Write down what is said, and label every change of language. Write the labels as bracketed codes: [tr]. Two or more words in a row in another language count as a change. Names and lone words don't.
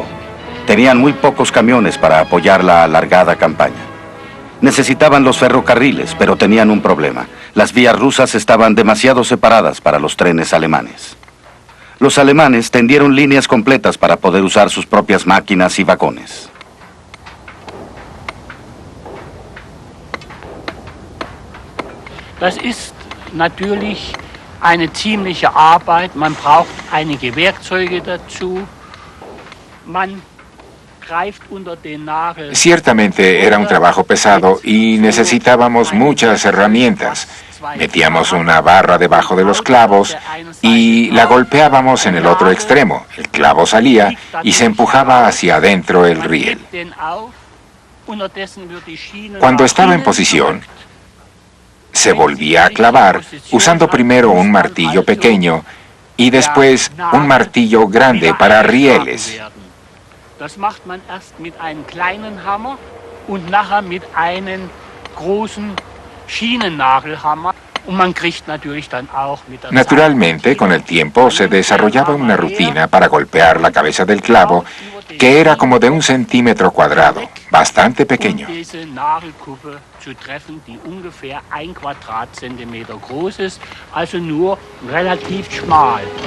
[es] Tenían muy pocos camiones para apoyar la alargada campaña. Necesitaban los ferrocarriles, pero tenían un problema. Las vías rusas estaban demasiado separadas para los trenes alemanes. Los alemanes tendieron líneas completas para poder usar sus propias máquinas y vagones. [de] Das ist natürlich eine ziemliche Arbeit. Man braucht einige Werkzeuge dazu. Man greift unter den Nagel. [es] Ciertamente era un trabajo pesado y necesitábamos muchas herramientas. Metíamos una barra debajo de los clavos y la golpeábamos en el otro extremo. El clavo salía y se empujaba hacia adentro el riel. Cuando estaba en posición, se volvía a clavar usando primero un martillo pequeño y después un martillo grande para rieles. [de] Das macht man erst mit einem kleinen Hammer und nachher mit einem großen Schienennagelhammer. Und man kriegt natürlich dann auch mit der [es] Naturalmente, con el tiempo se desarrollaba una rutina para golpear la cabeza del clavo que era como de 1 centímetro cuadrado, bastante pequeño. [de] diese Nagelkuppe zu treffen, die ungefähr 1 Quadratzentimeter groß ist, also nur relativ schmal.